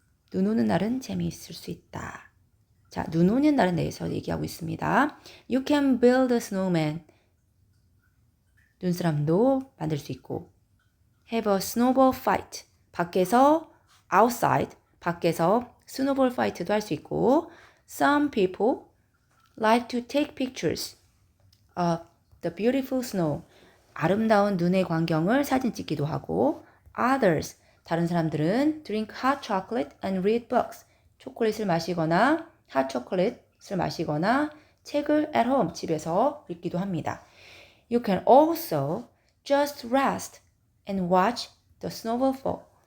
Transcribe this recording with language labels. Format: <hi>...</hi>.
<ko>눈 오는 날은 재미있을 수 있다. 자, 눈 오는 날에 대해서 얘기하고 있습니다.</ko> <en>You can build a snowman.</en> <ko>눈사람도 만들 수 있고.</ko> <en>Have a snowball fight.</en> <ko>밖에서 outside. 밖에서 스노볼 파이트도 할 수 있고.</ko> <en>Some people like to take pictures of the beautiful snow.</en> <ko>아름다운 눈의 광경을 사진 찍기도 하고.</ko> <en>Others.</en> <ko>다른 사람들은</ko> <en>drink hot chocolate and read books.</en> <ko>초콜릿을 마시거나 hot chocolate을 마시거나 책을 at home 집에서 읽기도 합니다.</ko> <en>You can also just rest and watch the snowfall.</en>